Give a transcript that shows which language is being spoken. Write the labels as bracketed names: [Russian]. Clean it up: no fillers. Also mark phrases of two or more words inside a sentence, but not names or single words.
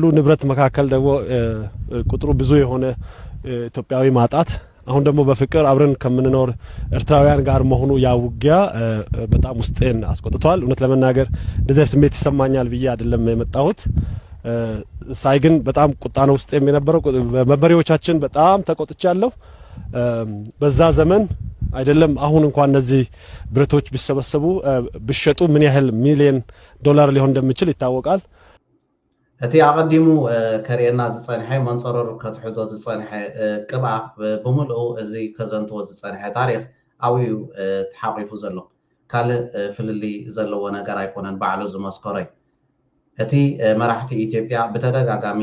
[Amharic] ንብረት መካከል ደግሞ ቁጥሩ ብዙ የሆነ ኢትዮጵያዊ ማጣት አሁን ደግሞ በፍቅር አብረን ከምንኖር ኤርትራውያን ጋር መሆኑ ያውጊያ በጣም ውስጤን አስቆጥቷል እውነት ለመናገር እንደዚህ ስሜት ይሰማኛል ብዬ አይደለም የመጣሁት ሳይ ግን በጣም ቁጣ ነው ውስጥ የሚነበረው መመሪያዎቻችን በጣም ተቆጥቻለሁ በዛ ዘመን አይደለም አሁን እንኳን እነዚህ ብረቶች ቢሰበሰቡ ቢሸጡ ምን ያህል ሚሊዮን ዶላር ሊሆን እንደሚችል ይታወቃል [Tigrinya] እቲ ኣቐዲሙ ከሪአና ዝፀንሐ መንፀረሩ ከትሕዞ ዝፀንሐ ቅብኣ ብምልኡ እዚ ከዘንትዎ ዝፀንሐ ታሪክ ኣብኡ ተሓቂፉ ዘሎ ካልእ ፍልሊ ዘለዎ ነገር ኣይኮነን ባዕሉ ዝመስከሮ እዩ እቲ መራሕቲ ኢትዮጵያ ብተደጋጋሚ